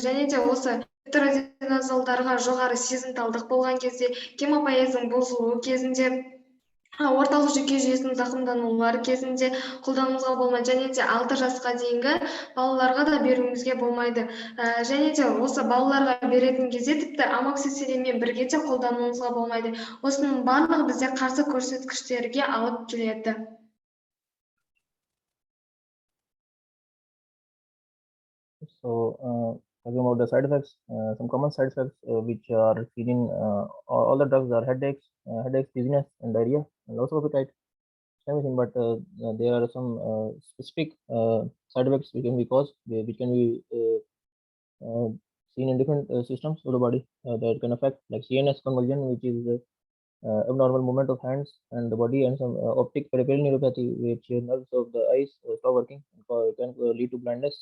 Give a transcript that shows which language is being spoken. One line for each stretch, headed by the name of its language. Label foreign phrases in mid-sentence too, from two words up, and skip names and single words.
Kazakh: Және де осы метрадиназолдарға жоғары сезімталдық болған кезде, гемопоэздің бұзылуы кезінде, орталық жүйке жүйесінің зақымданулары кезінде қолдануымызға болмайды, және де 6 жасқа дейінгі балаларға да беруімізге болмайды. Және де осы балаларға беретін кезде тіпті амоксициллинмен бірге де қолдануымызға болмайды. Осының барлығы бізде қарсы көрсеткіштерге алып келеді.
English: So, talking about the side effects, some common side effects which are seen in all the drugs are headaches, dizziness, and diarrhea, and loss of appetite. Everything, but there are some specific side effects which can be caused, which can be seen in different systems of the body that can affect, like CNS convulsion, which is abnormal movement of hands and the body, and some optic peripheral neuropathy, which nerves of the eyes stop working and can lead to blindness.